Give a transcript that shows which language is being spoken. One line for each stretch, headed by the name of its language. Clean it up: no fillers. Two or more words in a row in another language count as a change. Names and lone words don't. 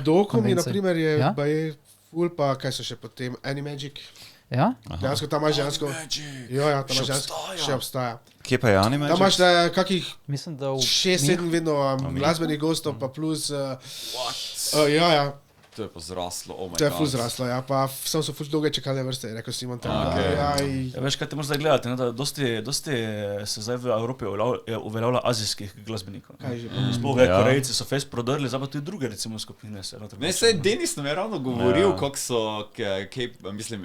Slovenian: Dokumi, na primer, je ful, pa kaj so še potem, Animagic. Ja? Dejansko tam imaš žensko. Ja, tam imaš žensko. Še obstaja. Kje pa je Animagic? Tam imaš kakih 6-7 vedno glasbenih gostov, pa plus... To je pa zraslo,
English: oh my god.
Slovenian: To je ful zraslo, ja, pa sem so ful dolge čakalne vrste, rekel Simon tam. Veš, kaj te moraš zdaj gledati, da dosti se zdaj v Evropi uveljavlja azijskih glasbenikov. Sploh Korejci so fest prodrli, zdaj pa tudi druge recimo skupine. Ne, saj Denis nam je ravno govoril, kako so, mislim...